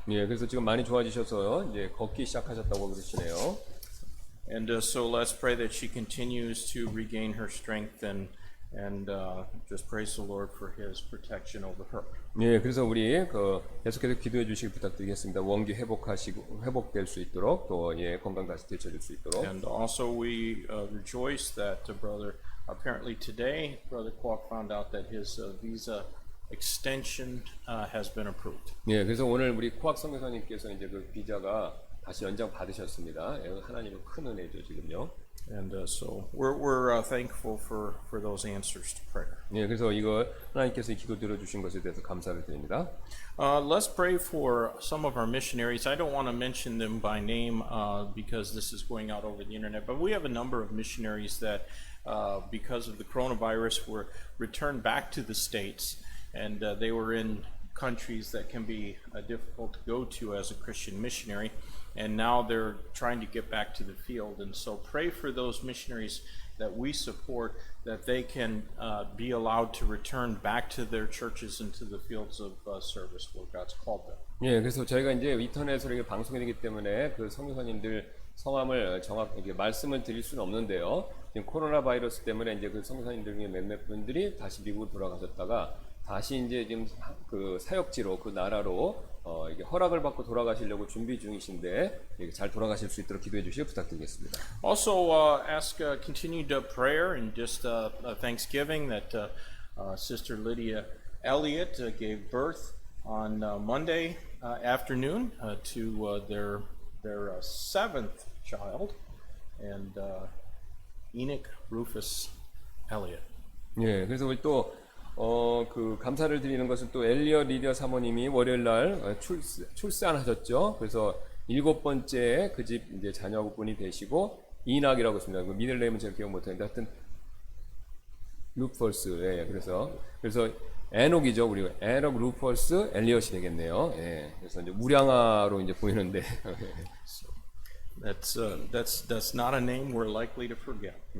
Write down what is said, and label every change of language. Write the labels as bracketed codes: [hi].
[ko] 예, 그래서 지금 많이 좋아지셔서 이제 걷기 시작하셨다고 그러시네요. [en] And so let's pray that she continues to regain her strength and just praise the Lord for His protection over her. [ko] 예, 그래서 우리 계속해서 기도해 주시기 부탁드리겠습니다. 원기 회복될 수 있도록 또 예, 건강 다시 되찾을 수 있도록. [en] And also we rejoice that brother apparently today brother Kwok found out that his visa extension has been approved. [ko] 예, 그래서 오늘 우리 코악 선교사님께서 이제 그 비자가 다시 연장 받으셨습니다. 예, 하나님의 큰 은혜죠 지금요. [en] And so we're thankful for those answers to prayer. [ko] 예, 그래서 이거 하나님께서 이 기도 들어주신 것에 대해서 감사를 드립니다. [en] Let's pray for some of our missionaries. I don't want to mention them by name because this is going out over the internet, but we have a number of missionaries that because of the coronavirus were returned back to the States, and they were in countries that can be difficult to go to as a Christian missionary. And now they're trying to get back to the field. And so pray for those missionaries that we support, that they can be allowed to return back to their churches and to the fields of service where God's called them. [ko] 예, 그래서 저희가 이제 인터넷으로 이게 방송이 되기 때문에 그 선교사님들 성함을 정확하게 말씀을 드릴 수는 없는데요. 지금 코로나 바이러스 때문에 이제 그 선교사님들 중에 몇몇 분들이 다시 미국으로 돌아가셨다가 다시 이제 지금 그 사역지로 그 나라로 이게 허락을 받고 돌아가시려고 준비 중이신데 잘 돌아가실 수 있도록 기도해 주시길 부탁드리겠습니다. [en] Also ask continued prayer and just thanksgiving that Sister Lydia Elliott gave birth on Monday afternoon to their seventh child, and Enoch Rufus Elliott. [ko] 예, 그래서 우리 또 그 감사를 드리는 것은 또 엘리엇 리디아 사모님이 월요일 날 출산하셨죠. 그래서 7번째 그 집 이제 자녀분이 되시고 이낙이라고 있습니다. 그 미들네임은 제가 기억 못하는데 하여튼 루퍼스. 예, 그래서 에녹이죠. 우리 에녹 루퍼스 엘리엇이 되겠네요. 예, 그래서 이제 무량아로 이제 보이는데 [en] That's not a name we're likely to forget.